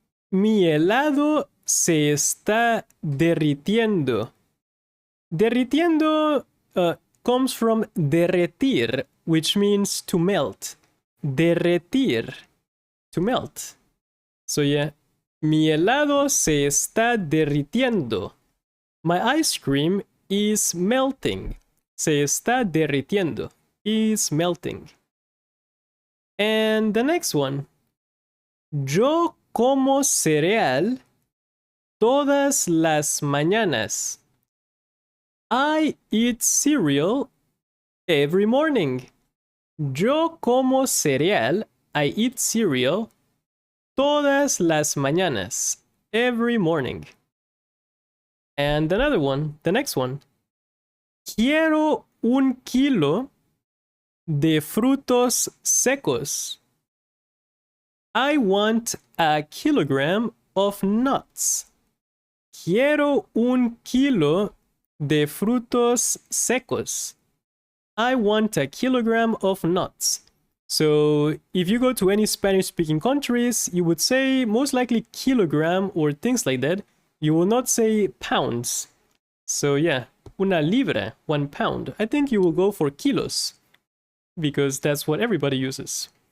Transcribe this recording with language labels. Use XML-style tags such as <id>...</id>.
<es>Mi helado se está derritiendo.</es> <en>Derritiendo comes from derretir, which means to melt.</en> <es>Derretir,</es> <en>to melt. So yeah,</en> <es>mi helado se está derritiendo.</es> <en>My ice cream is melting.</en> <es>Se está derritiendo.</es> <en>Is melting. And the next one.</en> <es>Yo como cereal todas las mañanas.</es> <en>I eat cereal every morning.</en> <es>Yo como cereal.</es> <en>I eat cereal</en> <es>todas las mañanas.</es> <en>Every morning. And another one, the next one.</en> <es>Quiero un kilo de frutos secos.</es> <en>I want a kilogram of nuts.</en> <es>Quiero un kilo de frutos secos.</es> <en>I want a kilogram of nuts. So if you go to any Spanish-speaking countries, you would say most likely kilogram or things like that. You will not say pounds. So yeah,</en> <es>una libra,</es> <en>1 pound. I think you will go for kilos because that's what everybody uses.</en>